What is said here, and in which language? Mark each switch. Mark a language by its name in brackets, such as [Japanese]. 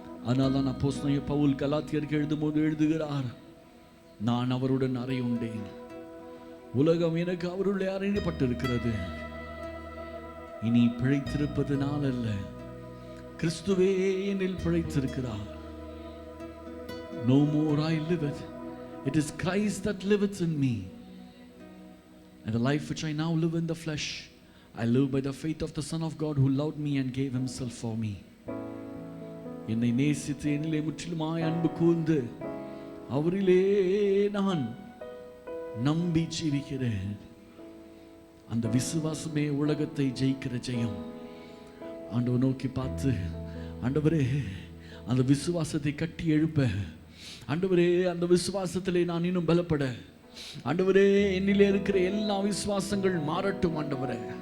[Tamil] ஆனால் தான் அப்போஸ்தலனாகிய பவுல் கலாத்தியருக்கு எழுதும்போது எழுதுகிறார், நான் அவருடன் அறையுண்டேன், உலகம் எனக்கு அவருடைய அறையப்பட்டிருக்கிறது. இனி பிழைத்திருப்பது நான் அல்ல, கிறிஸ்துவே என்னில் பிழைத்திருக்கிறார். [English] No more I liveth, it is Christ that liveth in me. And the life which I now live in the flesh, I live by the faith of the Son of God who loved me and gave himself for me. [Tamil] என்னை நேசித்து என்னிலே முற்றிலுமாய் அன்பு கூர்ந்து அவரிலே நான் நம்பி ஜீவிக்கிறேன். அந்த விசுவாசமே உலகத்தை ஜெயிக்கிற ஜெயம். ஆண்டவர் நோக்கி பார்த்து, ஆண்டவரே, அந்த விசுவாசத்தை கட்டி எழுப்ப, ஆண்டவரே, அந்த விசுவாசத்திலே நான் இன்னும் பலப்பட, ஆண்டவரே, என்னிலே இருக்கிற எல்லா விசுவாசங்கள் மாறட்டும் ஆண்டவரே.